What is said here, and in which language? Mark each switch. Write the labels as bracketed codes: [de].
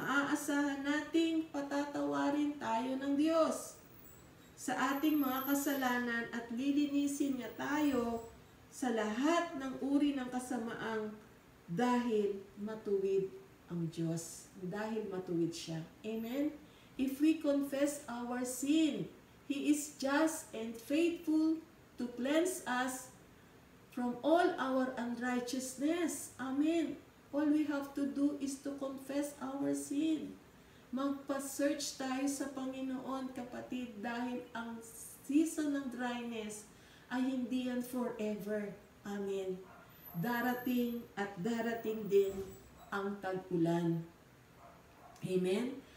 [tl] Maaasahan nating patatawarin tayo ng Diyos sa ating mga kasalanan at lilinisin niya tayo sa lahat ng uri ng kasamaang dahil matuwid ang Diyos. Dahil matuwid siya. Amen? [en] If we confess our sin, He is just and faithful to cleanse us from all our unrighteousness. Amen? All we have to do is to confess our sin. [tl] Magpa-search tayo sa Panginoon, kapatid, dahil ang season ng dryness ay hindi yan forever. Amen. Darating at darating din ang tag-ulan. Amen.